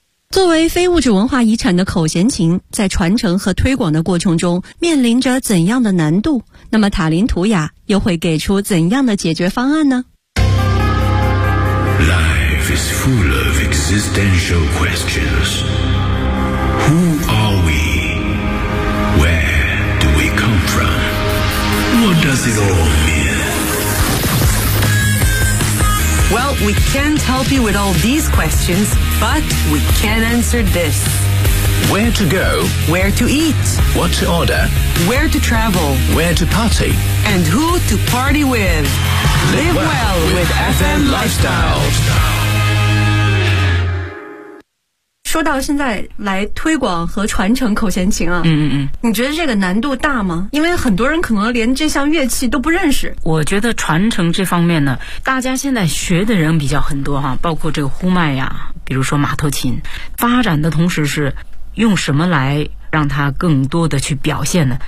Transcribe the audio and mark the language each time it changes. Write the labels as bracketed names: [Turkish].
[Chinese] 作为非物质文化遗产的口弦琴，在传承和推广的过程中面临着怎样的难度？那么塔林图雅又会给出怎样的解决方案呢？ [English] Life is full of existential questions. Who are we? Where do we come from? What does it all mean? Well, we can't help you with all these questionsBut we can answer this. Where to go? Where to eat? What to order? Where to travel? Where to party? And who to party with? Live well with FM Lifestyle. [Chinese] 说到现在来推广和传承口弦琴啊，嗯嗯，你觉得这个难度大吗？因为很多人可能连这项乐器都不认识。我觉得传承这方面呢，大家现在学的人比较很多哈，包括这个呼麦呀，比如说马头琴，发展的同时是用什么来让它更多的去表现呢？